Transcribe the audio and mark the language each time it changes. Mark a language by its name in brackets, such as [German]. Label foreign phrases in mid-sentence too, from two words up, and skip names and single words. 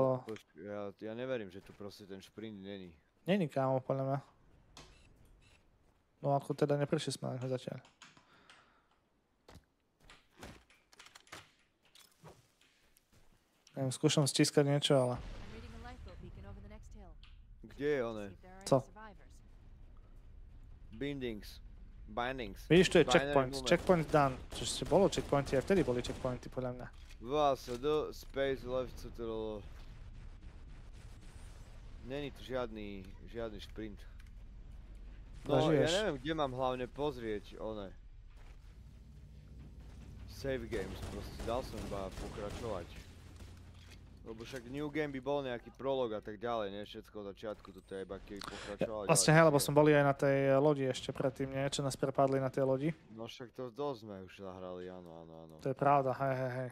[Slovak] Ja neverím, že tu proste ten šprint není. Není kámo, podľa mňa. No ako teda neprišli sme na ňo zatiaľ. Neviem, skúšam stískať niečo, ale... [English] I'm reading a lifeboat beacon over the next hill. [Slovak] Kde je one? [English] See if there are [Slovak] Co? [English] any survivors. Bindings. [Slovak] Vidíš, tu je [English] Binary checkpoint. movement. Checkpoint done. [Slovak] Čiže bolo checkpointy, aj vtedy boli checkpointy, podľa mňa. [English] VSD, space, left, [Slovak] ctrl. Není tu žiadny šprint. No, Zažiješ. ja neviem, kde mám hlavne pozrieť one. [English] Save games, [Slovak] proste dal som iba pokračovať. Lebo však [English] new game [Slovak] by bol nejaký prolog a tak ďalej, nie všetko od začiatku, toto je iba keby pokračovať. Vlastne hej, lebo som boli aj na tej lodi ešte predtým, nie? Čo nás prepadli na tej lodi. No však to dosť sme už zahrali, áno. To je pravda, hej.